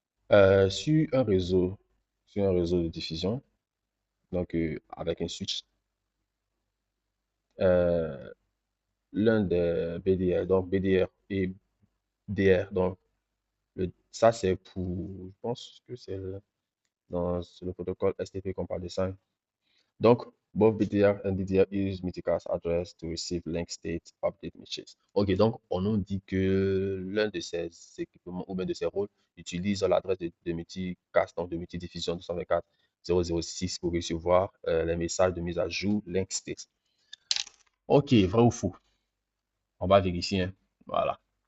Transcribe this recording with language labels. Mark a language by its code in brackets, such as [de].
[fr] Sur un réseau de diffusion, donc avec un switch, euh, l'un des BDR, donc BDR et DR, donc ça c'est pour, je pense que c'est dans le protocole STP qu'on parle de ça. [en] Donc, both BDR and DDR use multicast address to receive link state update messages. [fr] Ok, donc on nous dit que l'un de ces équipements ou bien de ces rôles utilise l'adresse de multicast, donc de multidiffusion 224.006 pour recevoir les messages de mise à jour link state. Ok, vrai ou faux? On va vérifier. Hein. Voilà.